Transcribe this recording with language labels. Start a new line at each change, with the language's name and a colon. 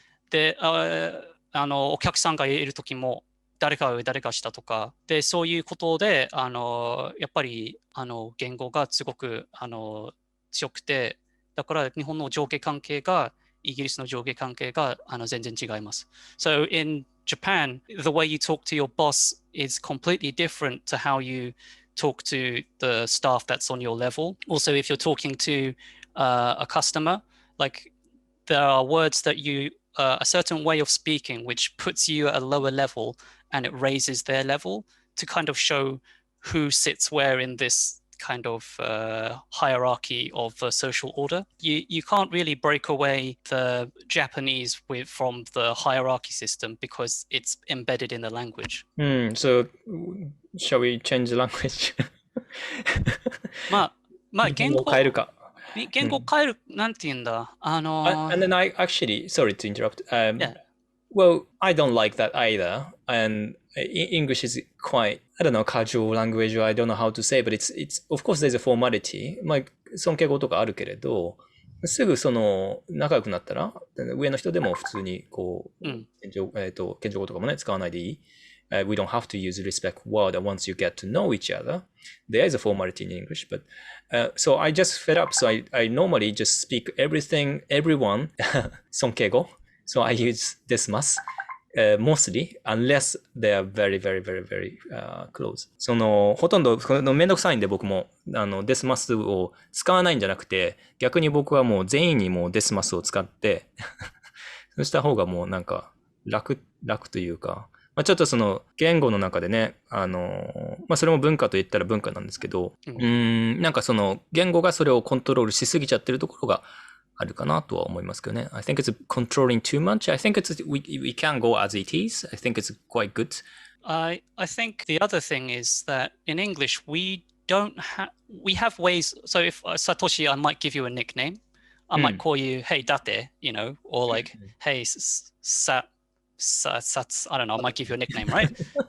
Japanese: で、お客さんがいるときも、誰かが上、誰か下とか、で、そういうことで、やっぱり、言語がすごく、強くて、だから日本の上下関係が、イギリスの上下関係が全然違います。
English: So in Japan, the way you talk to your boss is completely different to how you talk to the staff that's on your level. Also, if you're talking to a customer, like there are words that you, a certain way of speaking, which puts you at a lower level and it raises their level to kind of show who sits where in this kind of hierarchy of social order. You can't really break away the Japanese from the hierarchy system because it's embedded in the language. So shall we change the language?
Japanese: まあ言語を変えるか。言語を変える、なんて言うんだ。
English: And then I actually, sorry to interrupt. Yeah. Well, I don't like that either. And English is quite, I don't know, casual language, or I don't know how to say, but it's, of course there's a formality.
Japanese: まあ、尊敬語とかあるけれど、すぐ仲良くなったら、上の人でも普通に謙譲語とかもね、使わないでいい。
English: We don't have to use the respect word once you get to know each other. There is a formality in English, but so I just fed up. So I normally just speak everyone, 尊敬語. So I use ですます。 mostly, unless they are very, very, very, very close.
Japanese: ほとんどめんどくさいんで僕も、ですますを使わないんじゃなくて、逆に僕はもう全員にもうですますを使って、そうした方がもうなんか楽というか、まあ、ちょっと言語の中でね、まあ、それも文化と言ったら文化なんですけど、なんか言語がそれをコントロールしすぎちゃってるところがあるかなとは思いますけどね。
English: I think it's controlling too much. I think we can go as it is. I think it's quite good. I think the other thing is that in English we have ways. So if Satoshi, I might give you a nickname. I might call you, hey, Dáte, or like, hey, I don't know, I might give you a nickname, right?